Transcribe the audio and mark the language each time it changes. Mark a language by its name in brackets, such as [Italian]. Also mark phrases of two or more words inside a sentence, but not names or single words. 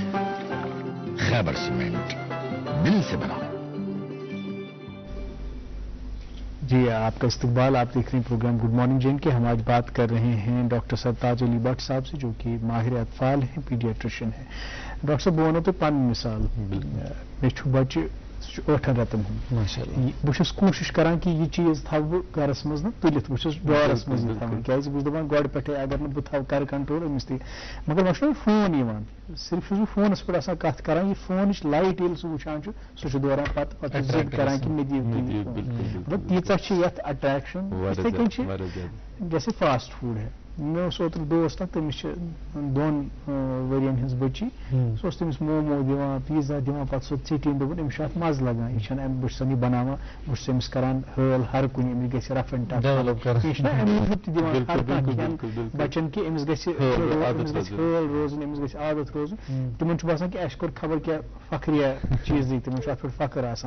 [Urdu] خیبر سیمنٹ دل سے بنا۔ جی آپ کا استقبال، آپ دیکھ رہے ہیں پروگرام گڈ مارننگ جن کے۔ ہم آج بات کر رہے ہیں ڈاکٹر سرتاج علی بٹ صاحب سے جو کہ ماہر اطفال ہیں، پیڈیاٹریشن ہیں۔ [Kashmiri] ڈاکٹر صاحب بہٕ ونو تۄہہِ پنٕنۍ مثال، مےٚ چھُ بچہِ سُہ چھُ 8 رٮ۪تن ہُنٛد، بہٕ چھُس کوٗشِش کران کہ یہِ چیٖز تھاوٕ بہٕ گرس منٛز نہٕ تُلِتھ، بہٕ چھُس ڈورس منٛز یہِ تھاوان کیٛازِ بہٕ چھُس دپان گۄڈٕ پٮ۪ٹھے اگر نہٕ بہٕ تھاوٕ کرٕ کنٹرول أمِس تہِ، مگر وۄنۍ چھُ مےٚ فون یِوان، صرف چھُس بہٕ فونس پٮ۪ٹھ آسان کتھ کران، یہِ فونٕچ لایٹ ییٚلہِ سُہ وٕچھان چھُ سُہ چھُ دوران پتہٕ ضد کران کہ مےٚ دِیِو مطلب تیٖژاہ چھِ یتھ اٹریکشن۔ یِتھٕے کٔنۍ چھِ [Urdu] جیسے [English] fast food [Urdu] ہے، [Kashmiri] مےٚ اوس اوترٕ دوست اکھ تٔمِس چھِ 2 ؤرین ہٕنٛز بٔچی، سُہ اوس تٔمِس مومو دِوان، پیٖزا دِوان، پتہٕ سُہ ژیٚٹِنۍ، دوٚپُن أمِس چھُ اتھ مزٕ لگان، یہِ چھنہٕ بہٕ چھُسن یہِ بناوان، بہٕ چھُس أمِس کران ہٲل ہر کُنہِ، أمِس گژھِ [English] rough and tough, [Kashmiri] یہِ چھُنہ امہِ موٗجوٗب تہِ دِوان ہر کانٛہہ کھٮ۪ن بچن کہ أمِس گژھِ ہٲل روزُن، أمِس گژھِ عادت روزُن، تِمن چھُ باسان کہ اَسہِ کوٚر خبر کیٛاہ فخریہ چیٖزٕے، تِمن چھُ اتھ پٮ۪ٹھ فخر آسان۔